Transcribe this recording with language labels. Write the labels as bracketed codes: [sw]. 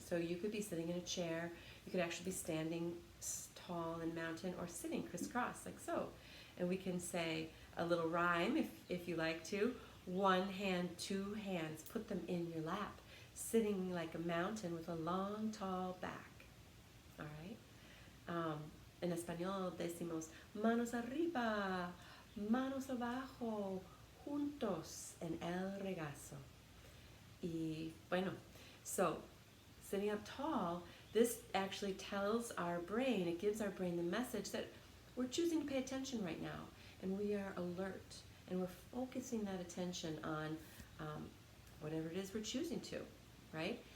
[en] So you could be sitting in a chair. You could actually be standing tall in mountain, or sitting crisscross like so. And we can say a little rhyme if you like to. One hand, two hands, put them in your lap, sitting like a mountain with a long, tall back. All right? [es] En español decimos manos arriba, manos abajo, juntos en el regazo. Y bueno, [en] so sitting up tall, this actually tells our brain, it gives our brain the message that we're choosing to pay attention right now, and we are alert, and we're focusing that attention on whatever it is we're choosing to, right?